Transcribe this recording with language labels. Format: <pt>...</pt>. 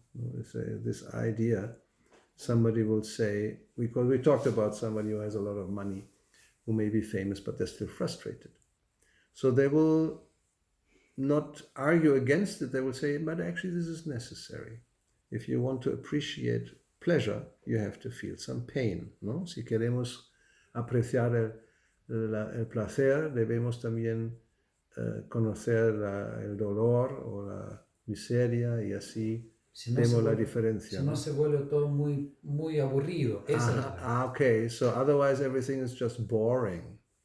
<en>This idea, somebody will say, because we talked about somebody who has a lot of money, who may be famous, but they're still frustrated. So they will not argue against it. They will say, but actually this is necessary. If you want to appreciate pleasure, you have to feel some pain, ¿no?</en> <es>Si queremos apreciar el placer, debemos también conocer el dolor o la miseria, y así vemos la diferencia. Si no, se vuelve todo muy, muy aburrido.</es> <en>Okay, so otherwise everything is just boring.</en>